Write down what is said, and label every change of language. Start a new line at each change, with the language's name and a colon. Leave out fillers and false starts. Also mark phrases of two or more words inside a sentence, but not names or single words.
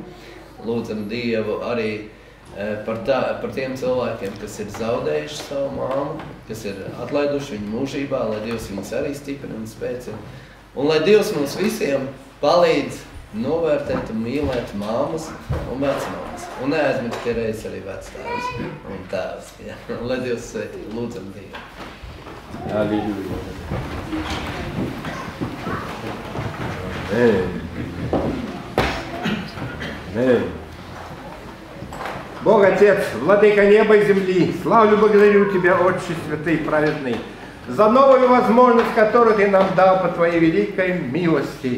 Latvian: Lūdzam Dievu arī par tiem cilvēkiem, kas ir zaudējuši savu māmu, kas ir atlaiduši viņu mūžībā, lai Dievs viņas arī stiprina un spēcina. Un lai Dievs mums visiem palīdz novērtēt un mīlēt māmas un vecmāmas. Un neaizmirst reiz arī vectēvs un tēvs. Ja? Lai Dievs svētī, lūdzam Dievu.
Russian: Аллилуйя. Бог Отец, Владыка неба и земли, славлю, благодарю Тебя, Отче святый и праведный, за новую возможность, которую Ты нам дал по Твоей великой милости.